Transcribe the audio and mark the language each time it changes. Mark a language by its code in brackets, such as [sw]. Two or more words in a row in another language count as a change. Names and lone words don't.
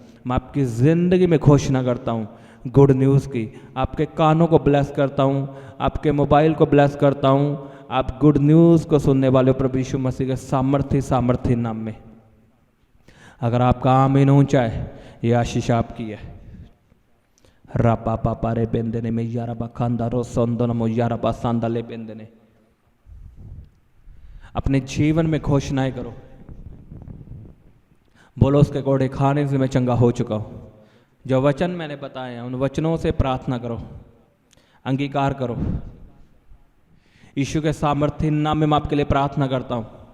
[hi] मैं आपकी ज़िंदगी में घोषणा करता हूँ [en] good news [hi] की। आपके कानों को ब्लेस करता हूँ, आपके मोबाइल को ब्लेस करता हूँ। आप [en] good news [hi] को सुनने वाले प्रभु यीशु मसीह के सामर्थ्य नाम में। अगर आपका आमीन ऊंचा है, ये आशीष आपकी है। रापा पापा रे बेंदने में यारा बखांदा रो सोंदन मो यारा बासांदा ले बेंदने। अपने जीवन में घोषणाएं करो, बोलो उसके कोड़े खाने से मैं चंगा हो चुका हूँ। जो वचन मैंने बताए हैं उन वचनों से प्रार्थना करो, अंगीकार करो। यीशु के सामर्थ्य नाम में मैं आपके लिए प्रार्थना करता हूँ।